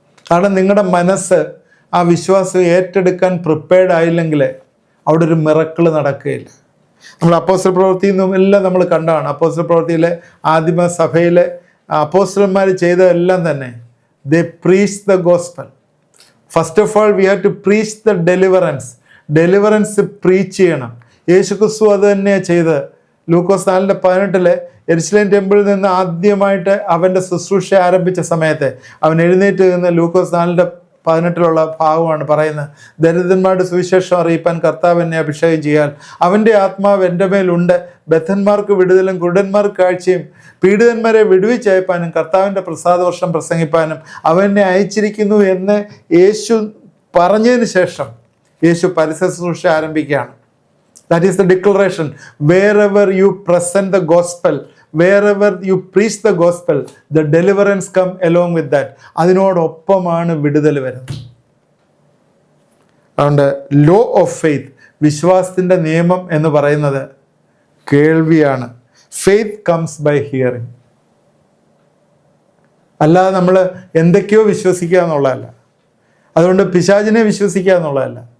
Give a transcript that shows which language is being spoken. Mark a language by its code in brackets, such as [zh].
[ml] കാരണം നിങ്ങളുടെ മനസ്സ് ആ വിശ്വാസം ഏറ്റെടുക്കാൻ പ്രിപ്പയർഡ് ആയില്ലെങ്കിൽ അവിടെ ഒരു മിറക്കിൾ നടക്കുകയില്ല. നമ്മൾ അപ്പോസ്തല പ്രവൃത്തിയിൽ നിന്നും എല്ലാം നമ്മൾ കണ്ടതാണ്. അപ്പോസ്തല പ്രവൃത്തിയിലെ ആദിമ സഭയിലെ അപ്പോസ്തലന്മാർ ചെയ്തതെല്ലാം തന്നെ [en] they preach the gospel. First of all we have to preach the deliverance preach ചെയ്യണം. [ml] യേശു ക്രിസ്തു അത് തന്നെയാണ് ചെയ്ത്. ലൂക്കോസ് 4:18 യെരുശലേം ടെമ്പിളിൽ നിന്ന് ആദ്യമായിട്ട് അവൻ്റെ ശുശ്രൂഷ ആരംഭിച്ച സമയത്ത് അവൻ എഴുന്നേറ്റ് നിന്ന് ലൂക്കോസ് 4:18 ഭാഗമാണ് പറയുന്നത്. ദരിദ്രന്മാരുടെ സുവിശേഷം അറിയിപ്പാൻ കർത്താവ് എന്നെ അഭിഷേകം ചെയ്യാൻ, അവൻ്റെ ആത്മാവ് എൻ്റെ മേലുണ്ട്, ബദ്ധന്മാർക്ക് വിടുതലും കുരുടന്മാർക്ക് കാഴ്ചയും പീഡിതന്മാരെ വിടുവിച്ചയപ്പാനും കർത്താവിൻ്റെ പ്രസാദവർഷം പ്രസംഗിപ്പാനും അവനെ അയച്ചിരിക്കുന്നു എന്ന് യേശു പറഞ്ഞതിന് ശേഷം യേശു പരസ്യശുശ്രൂഷ ആരംഭിക്കുകയാണ്. [en] That is the declaration. Wherever you present the gospel, wherever you preach the gospel, the deliverance come along with that. [ml] അതിനോടൊപ്പമാണ് വിടുതൽ വരുന്നത്. അതുകൊണ്ട് ലോ ഓഫ് ഫെയ്ത്ത്, വിശ്വാസത്തിൻ്റെ നിയമം എന്ന് പറയുന്നത് കേൾവിയാണ്. [en] Faith comes by hearing. [ml] അല്ലാതെ നമ്മൾ എന്തൊക്കെയോ വിശ്വസിക്കുക എന്നുള്ളതല്ല. അതുകൊണ്ട് പിശാചിനെ വിശ്വസിക്കുക എന്നുള്ളതല്ല.